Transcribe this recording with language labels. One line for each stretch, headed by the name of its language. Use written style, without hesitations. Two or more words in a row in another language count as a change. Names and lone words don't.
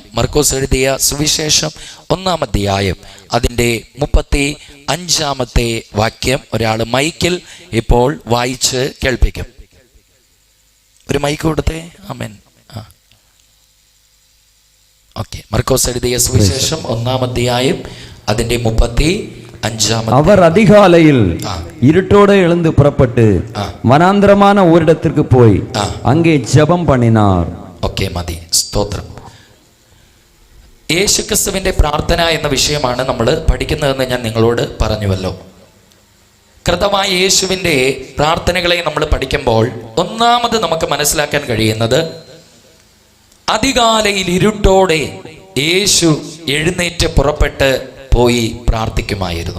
Malayalam: മർക്കോസ് എഴുതിയ സുവിശേഷം 1-ാം അധ്യായം അതിൻ്റെ 35-ാമത്തെ വാക്യം ഒരാൾ മൈക്കിൽ ഇപ്പോൾ വായിച്ച് കേൾപ്പിക്കും. ഒരു മൈക്ക് കൊടുത്തേ. ആമേൻ. ഓക്കെ. മർക്കോസ് എഴുതിയ സുവിശേഷം 1-ാം അധ്യായം അതിന്റെ 35-ാമത്തെ.
Tamil: അവർ அதிகாலையில் இருட்டோடு எழுந்து புறப்பட்டு வனாந்திரமான ஓரிடத்திற்கு போய் அங்கே ஜெபம் பண்ணினார்.
Malayalam: ഓക്കെ, മതി. സ്തോത്രം. യേശുക്രിസ്തുവിന്റെ പ്രാർത്ഥന എന്ന വിഷയമാണ് നമ്മൾ പഠിക്കുന്നതെന്ന് ഞാൻ നിങ്ങളോട് പറഞ്ഞുവല്ലോ. കർത്താവായ യേശുവിൻ്റെ പ്രാർത്ഥനകളെ നമ്മൾ പഠിക്കുമ്പോൾ ഒന്നാമത് നമുക്ക് മനസ്സിലാക്കാൻ കഴിയുന്നത്, അതികാലയിൽ ഇരുട്ടോടെ യേശു എഴുന്നേറ്റ് പുറപ്പെട്ട് പോയി പ്രാർത്ഥിക്കുമായിരുന്നു.